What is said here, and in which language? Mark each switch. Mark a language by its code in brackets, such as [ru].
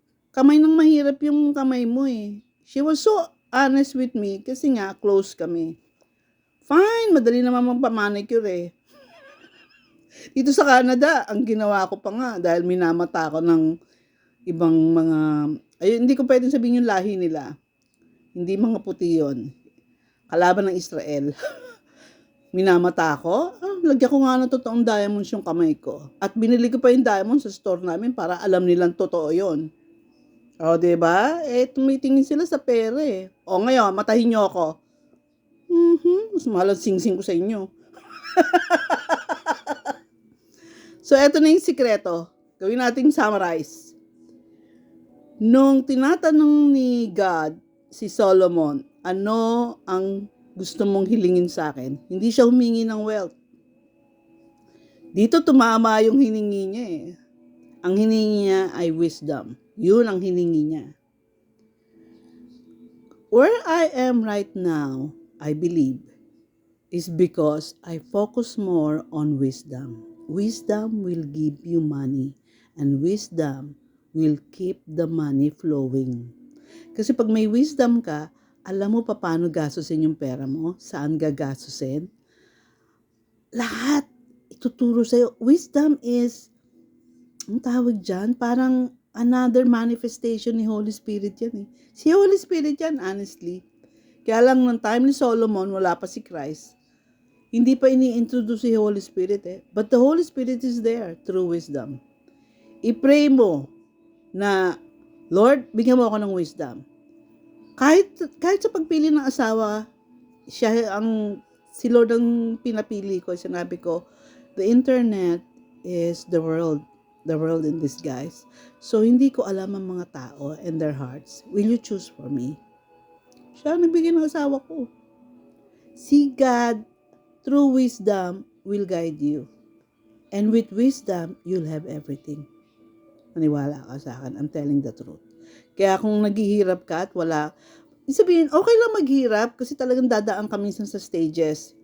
[tl] Kamay nang mahirap yung kamay mo She was so honest with me kasi nga close kami. Fine, madali naman magpa-manicure Dito sa Canada, ang ginawa ko pa nga dahil minamata ako ng ibang mga, hindi ko pwedeng sabihin yung lahi nila. Hindi mga puti yun. Kalaban ng Israel. Minamata ako, lagyan ko nga ng totoong diamonds yung kamay ko. At binili ko pa yung diamonds sa store namin para alam nilang totoo yun. O, diba? Tumitingin sila sa pera O, ngayon, matahin nyo ako. Mas mahal ang sing-sing ko sa inyo. So, eto na yung sikreto. Gawin nating summarize. Nung tinatanong ni God si Solomon, ano ang gusto mong hilingin sa akin? Hindi siya humingi ng wealth. Dito tumama yung hiningi niya Ang hiningi niya ay wisdom. Yun ang hiningi niya. [en] Where I am right now, I believe, is because I focus more on wisdom. Wisdom will give you money, and wisdom will keep the money flowing. [tl] Kasi pag may wisdom ka, alam mo paano gastusin yung pera mo, saan gagastusin. Lahat ituturo sa'yo. Wisdom is, ang tawag dyan, parang another manifestation ni Holy Spirit yan Si Holy Spirit yan, honestly. Kaya lang nung time ni Solomon, wala pa si Christ. Hindi pa ini-introduce si Holy Spirit But the Holy Spirit is there through wisdom. I-pray mo na, Lord, bigyan mo ako ng wisdom. Kahit sa pagpili ng asawa, siya ang Si Lord ang pinapili ko. [en] Sinabi ko, the internet is the world in disguise. So, hindi ko alam ang mga tao and their hearts. Will you choose for me? [tl] Siya ang nagbigay ng asawa ko. [en] See God, through wisdom, will guide you. And with wisdom, you'll have everything. Maniwala ka sa akin. I'm telling the truth. [tl] Kaya kung naghihirap ka at wala, sabihin, okay lang maghirap kasi talagang dadaan ka minsan sa stages.